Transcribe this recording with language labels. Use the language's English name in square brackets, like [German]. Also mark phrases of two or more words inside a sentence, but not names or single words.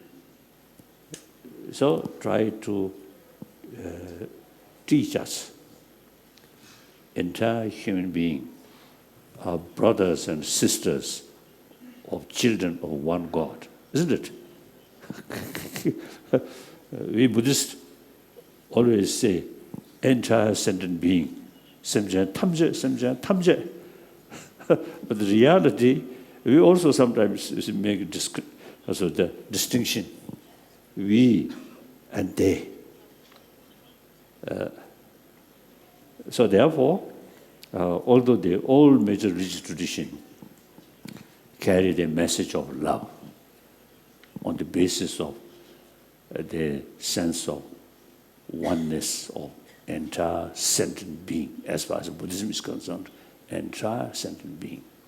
[English] So try to teach us, entire human being, are brothers and sisters of children of one God, isn't it? We Buddhists always say, entire sentient being, [Tibetan] samjaya tamje, samjaya tamje. [English] But the reality, we also sometimes make the distinction, we and they. So therefore, although the all major religious tradition carry the message of love on the basis of the sense of oneness of entire sentient being, as far as Buddhism is concerned, entire sentient being.